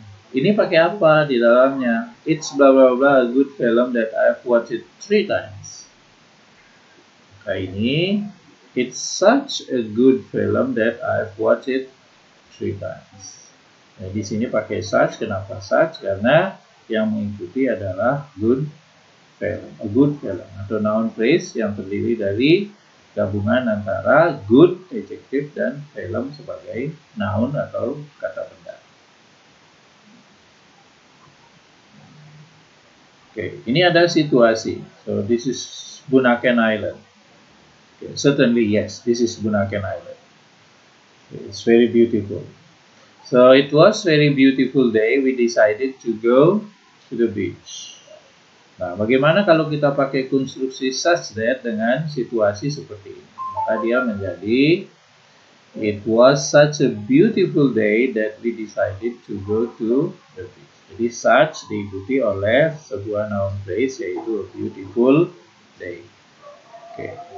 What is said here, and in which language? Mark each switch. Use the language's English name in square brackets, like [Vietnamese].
[Indonesian] Ini pakai apa di dalamnya? [English] It's blah blah blah, a good film that I've watched it 3 times. [Indonesian] Nah ini, [English] it's such a good film that I've watched it 3 times. [Indonesian] Nah di sini pakai such. Kenapa such? Karena yang mengikuti adalah good film, a good film atau noun phrase yang terdiri dari gabungan antara good adjective dan film sebagai noun atau kata benda. Oke, ini ada situasi. [English] So this is Bunaken Island. Okay, certainly yes, this is Bunaken Island. Okay, it's very beautiful. So it was very beautiful day. We decided to go to the beach. [Indonesian] Nah, bagaimana kalau kita pakai konstruksi such that dengan situasi seperti ini? Maka dia menjadi [English] it was such a beautiful day that we decided to go to the beach. [Indonesian] Jadi such diikuti oleh sebuah noun phrase yaitu [English] a beautiful day. [Indonesian] Oke.